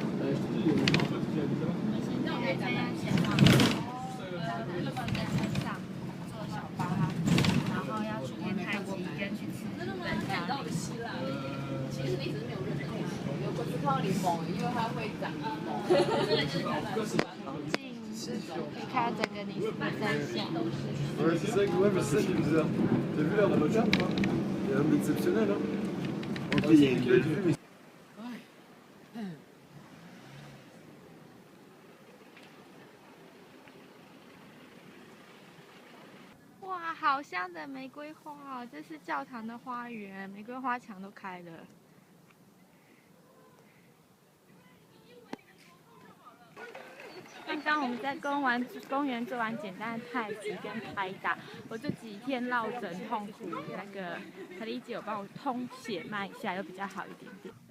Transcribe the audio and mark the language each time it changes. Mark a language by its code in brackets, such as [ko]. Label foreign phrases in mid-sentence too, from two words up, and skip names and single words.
[zh] 我们现在前往山上坐小巴，然后要去念太极跟去吃日本料理。其实你只是没有认同，有不是看到柠檬，因为它会长柠檬。这个就是可以看到整个尼斯的山下。 [fr] Ouais, c'est ça, ouais, mais c'est ça qui est bizarre. T'as vu l'air de l'hôtel, quoi? Il y a un exceptionnel, hein? Ok, il y a une belle vue, mais. [zh] 哇，好香的玫瑰花哦！这是教堂的花园，玫瑰花墙都开了。刚刚我们在公园做完简单的太极跟拍打，我这几天落枕痛苦，那个可丽姐有帮我通血脉一下，又比较好一点点。